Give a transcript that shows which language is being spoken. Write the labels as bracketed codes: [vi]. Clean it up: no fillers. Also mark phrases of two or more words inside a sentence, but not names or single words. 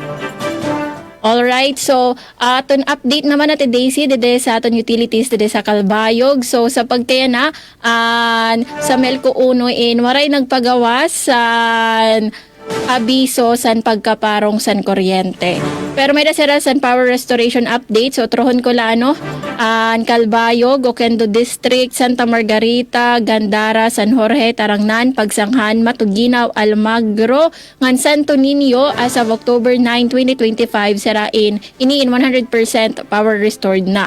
[en] Alright, so [war] aton update [tl] naman natin [war] Daisy dede sa aton utilities dede sa Calbayog. So sa pagkaya na sa Melco 1 waray nagpagawas sa abiso san pagkaparong san kuryente. Pero may nasira san [en] power restoration update. [war] So trohon ko la Calbayog, Oquendo District, Santa Margarita, Gandara, San Jorge, Tarangnan, Pagsanghan, Matuginaw, Almagro, ngan Santo Niño [en] as of October 9, 2025 [war] sirain iniin [en] 100% power restored [war] na.